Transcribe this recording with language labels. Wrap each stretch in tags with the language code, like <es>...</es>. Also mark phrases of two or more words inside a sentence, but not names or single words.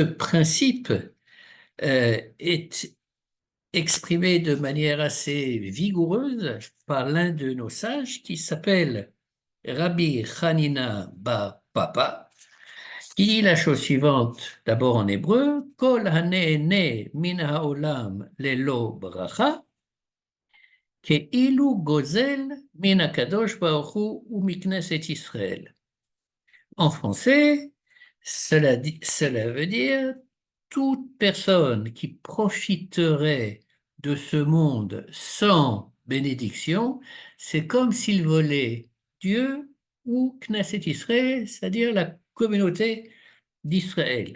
<fr>principe est exprimé de manière assez vigoureuse par l'un de nos sages qui s'appelle Rabbi Hanina Bar Papa, qui dit la chose suivante, d'abord en hébreu,</fr> <he>כל הנהנה מן העולם ללא ברכה, כאילו גוזל מהקדוש ברוך הוא ומכנסת ישראל.</he> <fr>En français, cela veut dire toute personne qui profiterait de ce monde sans bénédiction, c'est comme s'il volait Dieu ou Knesset Israël, c'est-à-dire la communauté d'Israël.</fr>